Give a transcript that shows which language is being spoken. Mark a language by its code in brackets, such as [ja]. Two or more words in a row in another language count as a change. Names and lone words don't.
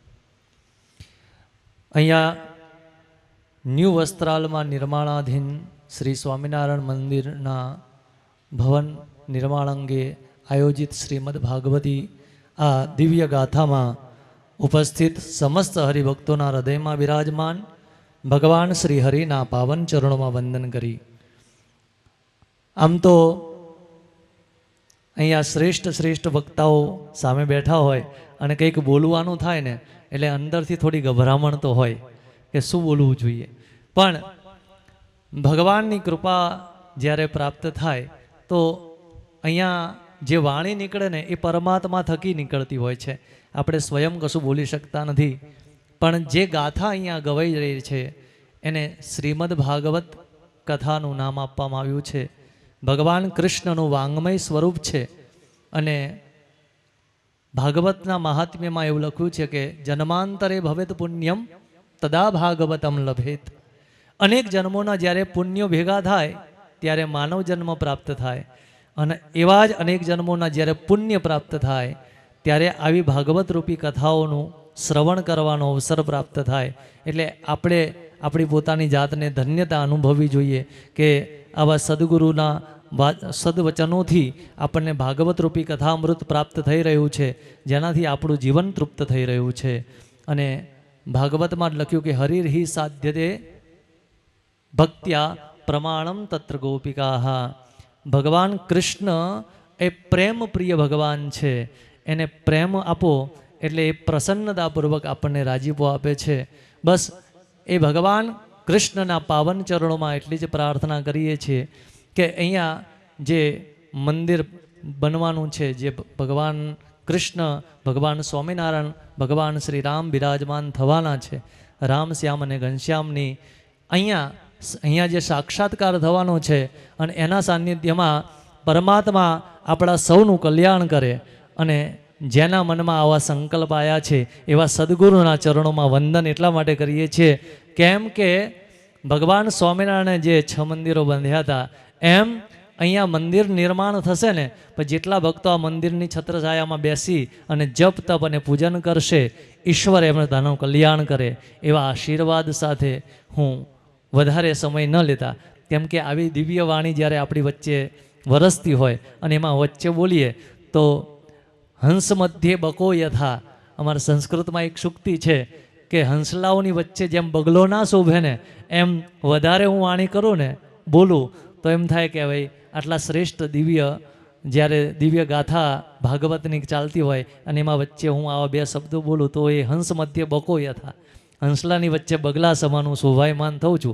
[gu] અહીંયા ન્યૂ વસ્ત્રાલ મેં નિર્માણાધીન શ્રી સ્વામીનારાયણ મંદિર ના ભવન નિર્માણ અંગે આયોજિત શ્રીમદ ભાગવતી આ દિવ્ય ગાથા મેં ઉપસ્થિત સમસ્ત હરિભક્તોં હૃદય મેં વિરાજમાન ભગવાન શ્રી હરિના પાવન ચરણોં મેં વંદન કરી। આમ તો અહીંયા શ્રેષ્ઠ શ્રેષ્ઠ વક્તાઓ સામે બેઠા હોય અને કંઈક બોલવાનું થાય ને એટલે અંદરથી થોડી ગભરામણ તો હોય કે શું બોલવું જોઈએ, પણ ભગવાનની કૃપા જ્યારે પ્રાપ્ત થાય તો અહીંયા જે વાણી નીકળે ને એ પરમાત્મા થકી નીકળતી હોય છે। આપણે સ્વયં કશું બોલી શકતા નથી, પણ જે ગાથા અહીંયા ગવાઈ રહી છે એને શ્રીમદ ભાગવત કથાનું નામ આપવામાં આવ્યું છે। ભગવાન કૃષ્ણનું વાઙ્મય સ્વરૂપ છે અને ભાગવતના મહાત્મ્યમાં એવું લખ્યું છે કે [sa] जन्मांतरे भवेत पुण्यम तदा भागवतम लभेत। [gu] અનેક જન્મોના જ્યારે પુણ્યો ભેગા થાય ત્યારે માનવ જન્મ પ્રાપ્ત થાય અને એવા જ અનેક જન્મોના જ્યારે પુણ્ય પ્રાપ્ત થાય ત્યારે આવી ભાગવત રૂપી કથાઓનું શ્રવણ કરવાનો અવસર પ્રાપ્ત થાય। એટલે આપણે આપણી પોતાની જાતને ધન્યતા અનુભવવી જોઈએ કે આવા સદગુરુના સદવચનોથી આપણને ભાગવત રૂપી કથામૃત પ્રાપ્ત થઈ રહ્યું છે, જેનાથી આપણું જીવન તૃપ્ત થઈ રહ્યું છે। અને ભાગવતમાં લખ્યું કે [sa] हरिर्हि साध्यते भक्त्या प्रमाणम तत्र गोपिकाह। [gu] ભગવાન કૃષ્ણ એ પ્રેમ પ્રિય ભગવાન છે, એને પ્રેમ આપો એટલે એ પ્રસન્નતાપૂર્વક આપને રાજીપો આપે છે। બસ એ ભગવાન કૃષ્ણના પાવન ચરણોં મેં એટલી જ પ્રાર્થના કરીએ છે કે અહીંયા જે મંદિર બનવાનું છે, જે ભગવાન કૃષ્ણ ભગવાન સ્વામીનારાયણ ભગવાન શ્રી રામ વિરાજમાન થવાના છે, રામ શ્યામ અને ઘનશ્યામની અહીંયા જે સાક્ષાત્કાર થવાનો છે અને એના સાનિધ્યમાં પરમાત્મા આપણા सौનું કલ્યાણ કરે। અને જેના મનમા આવા સંકલ્પ આયા છે એવા સદ્ગુરુના ચરણોં મેં વંદન એટલા માટે કરીએ છીએ કેમ કે ભગવાન સ્વામીનારાયણે જે 6 મંદિરો બંધ્યા હતા એમ અહીંયા મંદિર નિર્માણ થશે ને પણ જેટલા ભક્તો આ મંદિરની છત્રછાયામાં બેસી અને જપ તપ અને પૂજન કરશે ઈશ્વર એમનું કલ્યાણ કરે એવા આશીર્વાદ સાથે હૂં વધારે સમય ન લેતા, કેમ કે આવી દિવ્ય વાણી જ્યારે આપણી વચ્ચે વરસતી હોય અને એમાં વચ્ચે બોલીએ તો [sa] हंस मध्ये बको यथा। [gu] અમારા સંસ્કૃતમાં એક સૂક્તિ છે કે હંસલાઓની વચ્ચે જેમ બગલો ના શોભે ને એમ વધારે હું વાણી કરું ને બોલું તો એમ થાય કે ભાઈ આટલા શ્રેષ્ઠ દિવ્ય જ્યારે દિવ્ય ગાથા ભાગવતની ચાલતી હોય અને એમાં વચ્ચે હું આવા બે શબ્દો બોલું તો એ [sa] हंस मध्ये बको यथा, [gu] હંસલાની વચ્ચે બગલા સમાનું શોભાયમાન થઉં છું।